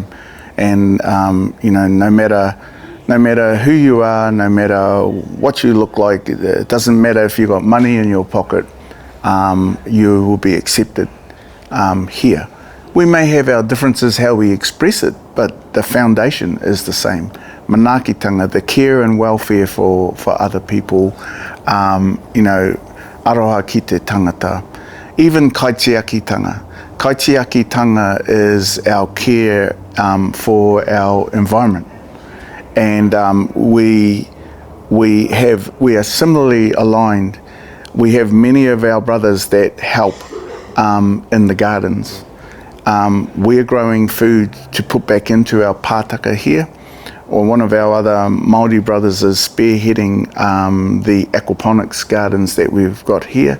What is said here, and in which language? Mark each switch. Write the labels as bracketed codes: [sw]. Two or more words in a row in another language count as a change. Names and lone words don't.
[en] And, no matter who you are, no matter what you look like, it doesn't matter if you've got money in your pocket, you will be accepted here. We may have our differences how we express it, but the foundation is the same. Manaakitanga, the care and welfare for other people, [mi] aroha ki te tangata, [en] even kaitiakitanga. Kaitiakitanga is our care for our environment. And we are similarly aligned. We have many of our brothers that help in the gardens. We're growing food to put back into our pātaka here, or one of our other Māori brothers is spearheading the aquaponics gardens that we've got here.